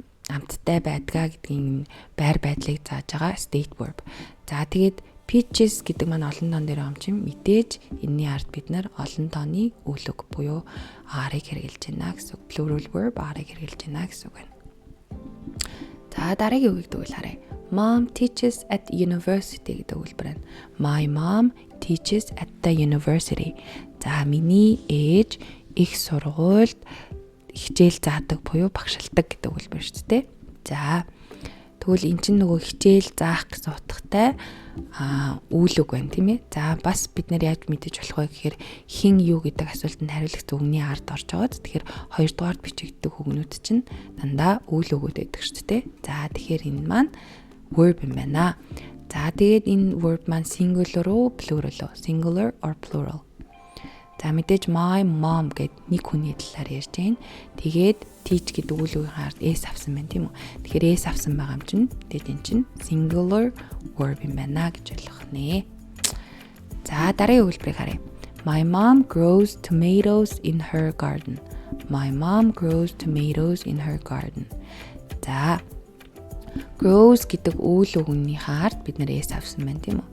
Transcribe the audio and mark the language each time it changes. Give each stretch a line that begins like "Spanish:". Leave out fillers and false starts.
Mongolian: Амттай байдгаа гэдгийн байр байдлыг зааж байгаа state verb. За тэгээд peaches гэдэг маань олон тоон дээр юм чинь мэдээж энэний ард бид нар олон тооны үйл үг буюу are-ыг хэрэглэж байна гэсэн үг. Plural verb are-ыг хэрэглэж байна гэсэн үг байна. За дараагийн үгийг тэгвэл харъя.
English: Mom teaches at university
Mongolian: гэдэг өгүүлбэр байна.
English: My mom teaches at the university.
Mongolian: За миний ээж их сургуульд хичээл заадаг буюу багшилдаг гэдэг өгүүлбэр шүү дээ. За тэгвэл эн чинь нөгөө хичээл заах гэсэн утгатай үйл үг байна тийм ээ. За бас бид нар яаж мэдэж болох вэ гэхээр хин юу гэдэг асуултанд хариулах үгний ард орж байгаад тэгэхээр хоёрдугаар бичигддэг үгнүүд чинь дандаа үйл үгүүд байдаг шүү дээ. За тэгэхээр энэ маань verb юм байна. За тэгээд энэ verb маань singular уу, plural уу?
English: Singular or plural?
Mongolian: За мэдээж
English: my mom
Mongolian: гэд нэг хүний талаар ярьж байна. Тэгээд teach гэдэг үйл үгийн хард S авсан байна тийм үү? Тэгэхээр S авсан байгаа юм чинь тэгээд энэ чинь singular verb юм байна гэж ойлгох нэ. За дараагийн өгүүлбэрийг харъя.
English: My mom grows tomatoes in her garden. My mom grows tomatoes in her garden.
Mongolian: За grows гэдэг үйл үгний хард бид нэр S авсан байна тийм үү?